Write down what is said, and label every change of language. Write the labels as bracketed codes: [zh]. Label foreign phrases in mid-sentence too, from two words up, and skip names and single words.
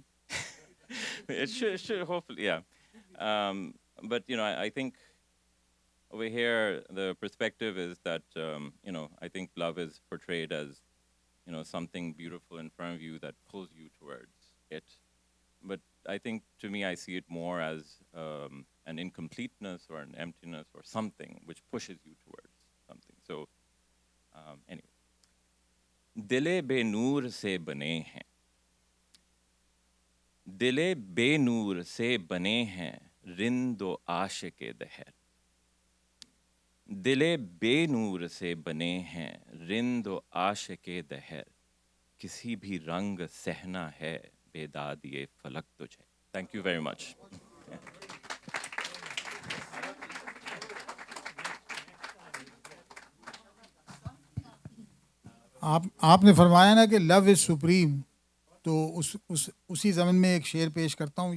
[en] It should hopefully, yeah. But, I think over here, the perspective is that, I think love is portrayed as, something beautiful in front of you that pulls you towards it. But I think, to me, I see it more as an incompleteness or an emptiness or something which pushes you towards something. So, anyway. [ur] دل بے نور سے بنے ہیں، دل بے نور سے بنے ہیں، رند و عاشق دہر, دل بے نور سے بنے ہیں رند و عاشق دہر, کسی بھی رنگ سہنا ہے بیدادی فلک تجھے. [en] Thank you very much. [ur] آپ نے فرمایا نا کہ [en] love is supreme, [ur] تو اسی زمن میں ایک شعر پیش کرتا ہوں.